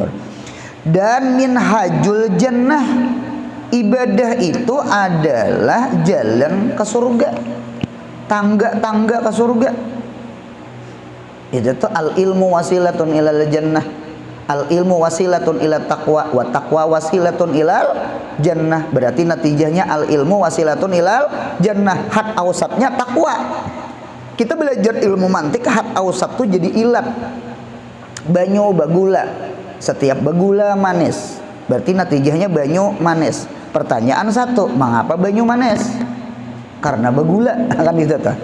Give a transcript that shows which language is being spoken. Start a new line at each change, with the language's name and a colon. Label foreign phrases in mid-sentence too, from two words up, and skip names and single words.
Banjar: Dan
Arabic: منهاج الجنة,
Banjar: ibadah itu adalah jalan ke surga, tangga-tangga ke surga. Itu tuh
Arabic: العلم وسيلة إلى الجنة، العلم وسيلة إلى تقوى، وتقوى وسيلة إلى الجنة.
Banjar: Berarti natijahnya
Arabic: العلم وسيلة إلى الجنة.
Banjar: Hat awsatnya taqwa. Kita belajar ilmu mantik, hat awsat tuh jadi ilat. Banyu bagula, setiap bagula manis, berarti natijahnya banyu manis. Pertanyaan satu, mengapa banyu manis? Karena bagula, kan gitu tuh.